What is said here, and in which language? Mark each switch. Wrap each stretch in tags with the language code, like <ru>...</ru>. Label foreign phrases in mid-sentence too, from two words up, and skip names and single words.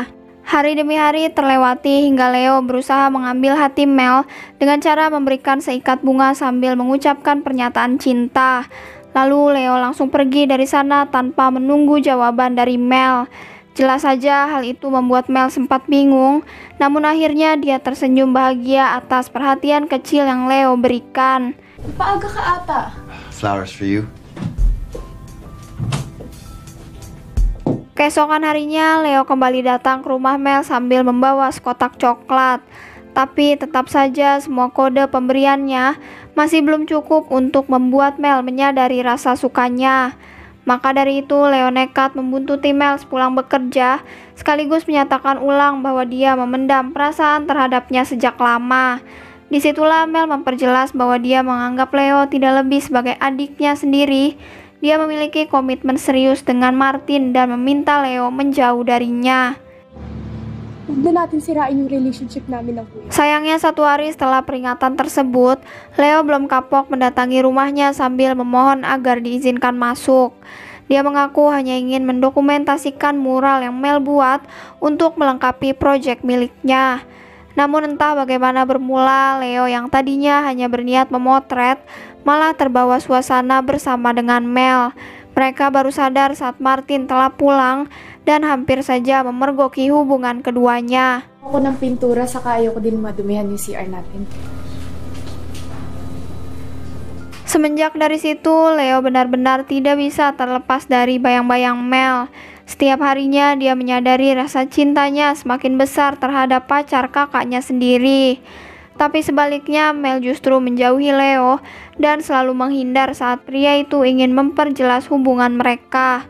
<id>Hari demi hari terlewati hingga Leo berusaha mengambil hati Mel dengan cara memberikan seikat bunga sambil mengucapkan pernyataan cinta. Lalu Leo langsung pergi dari sana tanpa menunggu jawaban dari Mel. Jelas saja hal itu membuat Mel sempat bingung, namun akhirnya dia tersenyum bahagia atas perhatian kecil yang Leo berikan.</id> <tl>Paaga ka ata.</tl> <en>Flowers for you.</en> <id>Keesokan harinya, Leo kembali datang ke rumah Mel sambil membawa sekotak coklat. Tapi tetap saja semua kode pemberiannya masih belum cukup untuk membuat Mel menyadari rasa sukanya. Maka dari itu, Leo nekat membuntuti Mel sepulang bekerja, sekaligus menyatakan ulang bahwa dia memendam perasaan terhadapnya sejak lama. Disitulah Mel memperjelas bahwa dia menganggap Leo tidak lebih sebagai adiknya sendiri. Dia memiliki komitmen serius dengan Martin dan meminta Leo menjauh darinya.</id> <tl>Huwag na natin sirain yung relationship namin ng kuya.</tl> <id>Sayangnya satu hari setelah peringatan tersebut, Leo belum kapok mendatangi rumahnya sambil memohon agar diizinkan masuk. Dia mengaku hanya ingin mendokumentasikan mural yang Mel buat untuk melengkapi proyek miliknya. Namun entah bagaimana bermula, Leo yang tadinya hanya berniat memotret, malah terbawa suasana bersama dengan Mel. Mereka baru sadar saat Martin telah pulang dan hampir saja memergoki hubungan keduanya.</id> <tl>Ako ng pintura, saka ayoko din madumihan yung CR natin.</tl> <id>Semenjak dari situ, Leo benar-benar tidak bisa terlepas dari bayang-bayang Mel. Setiap harinya dia menyadari rasa cintanya semakin besar terhadap pacar kakaknya sendiri. Tapi sebaliknya, Mel justru menjauhi Leo dan selalu menghindar saat pria itu ingin memperjelas hubungan mereka.</id>